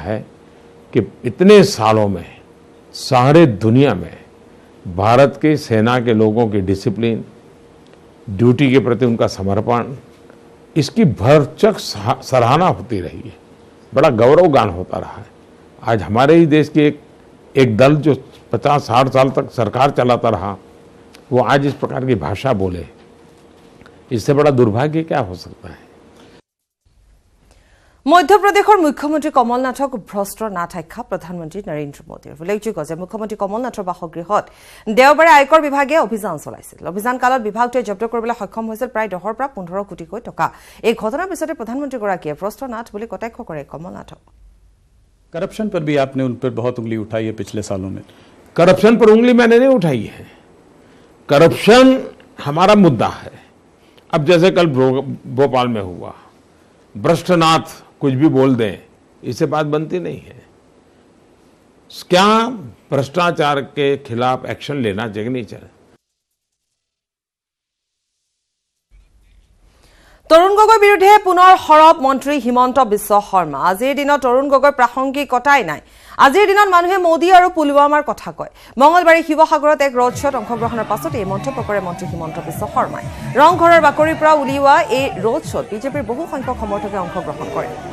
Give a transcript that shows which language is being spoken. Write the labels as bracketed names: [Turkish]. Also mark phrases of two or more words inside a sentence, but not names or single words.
[Hindi] है कि इतने सालों में सारे दुनिया में भारत की सेना के लोगों की [English] discipline duty [Hindi] के प्रति उनका समर्पण इसकी भरचक सराहना होती रही है बड़ा गौरवगान होता रहा है आज हमारे ही देश के एक दल जो 50-60 साल तक सरकार चलाता रहा वो आज इस प्रकार की भाषा बोले इससे बड़ा दुर्भाग्य क्या हो सकता है [Assamese] মধ্যপ্ৰদেশৰ মুখ্যমন্ত্ৰী কমল নাথক ভ্ৰষ্ট নাথ আখ্যা প্ৰধানমন্ত্ৰী নৰেন্দ্ৰ মোদীৰ উল্লেখযোগ্য যে মুখ্যমন্ত্ৰী কমল নাথৰ বাসগৃহত দেওবাৰে আয়কৰ বিভাগে অভিযান চলাইছিল অভিযান কালত বিভাগটোৱে জব্দ কৰিবলৈ সক্ষম হৈছিল প্ৰায় 10 পৰা 15 কোটিকৈ টকা এই ঘটনাৰ পিছতে প্ৰধানমন্ত্ৰীগৰাকীয়ে ভ্ৰষ্ট নাথ বুলি কটাক্ষ কৰে কমল নাথক [Hindi] करप्शन पर भी आपने उन पर बहुत उंगली उठाई है पिछले सालों में करप्शन पर उंगली मैंने नहीं उठाई है करप्शन हमारा मुद्दा है अब जैसे कल भोपाल में हुआ भ्रष्टनाथ कुछ भी बोल दें इससे बात बनती नहीं है क्या भ्रष्टाचार के खिलाफ एक्शन लेना चाहिए नहीं चाहिए [Assamese] তৰুণ গগৈৰ বিৰুদ্ধে পুনৰ সৰব মন্ত্ৰী হিমন্ত বিশ্ব শৰ্মা আজিৰ দিনত তৰুণ গগৈৰ প্ৰাসংগিকতাই নাই আজিৰ দিনত মানুহে মোদী আৰু পুলৱামাৰ কথা কয় মঙলবাৰে শিৱসাগৰত এক [English] road show [Assamese] অংশগ্ৰহণৰ পাছত এই মন্তব্য কৰে মন্ত্ৰী হিমন্ত বিশ্ব শৰ্মাই ৰংঘৰৰ বাকৰিৰ পৰা উলিওৱা এই [English] road show [Assamese] বিজেপিৰ বহু সংখ্যক সমৰ্থকে অংশগ্ৰহণ কৰে